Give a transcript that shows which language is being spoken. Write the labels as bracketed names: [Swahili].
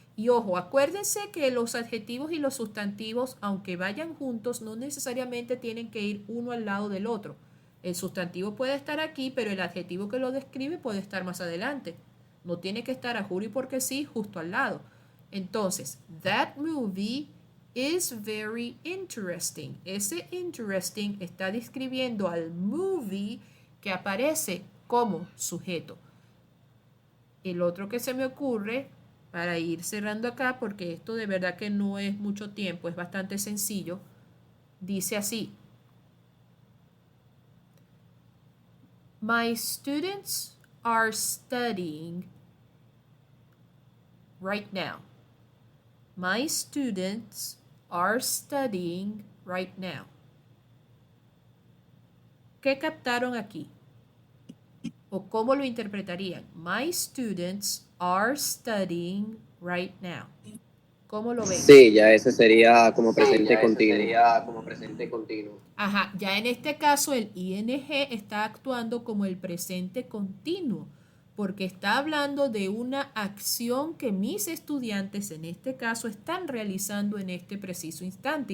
[Spanish] Y ojo, acuérdense que los adjetivos y los sustantivos, aunque vayan juntos, no necesariamente tienen que ir uno al lado del otro. El sustantivo puede estar aquí, pero el adjetivo que lo describe puede estar más adelante. No tiene que estar a juro y porque sí, justo al lado. Entonces, [English] that movie is very interesting. [Spanish] Ese interesting está describiendo al movie que aparece como sujeto. El otro que se me ocurre, para ir cerrando acá, porque esto de verdad que no es mucho tiempo, es bastante sencillo, dice así. [English] My students are studying right now. My students are studying right now. [Spanish] ¿Qué captaron aquí? ¿O cómo lo interpretarían? [English] My students are studying right now. [Spanish] ¿Cómo lo ven? Sí, ya ese sería como presente continuo. Sería como presente continuo. Ajá, ya en este caso el ing está actuando como el presente continuo, porque está hablando de una acción que mis estudiantes en este caso están realizando en este preciso instante.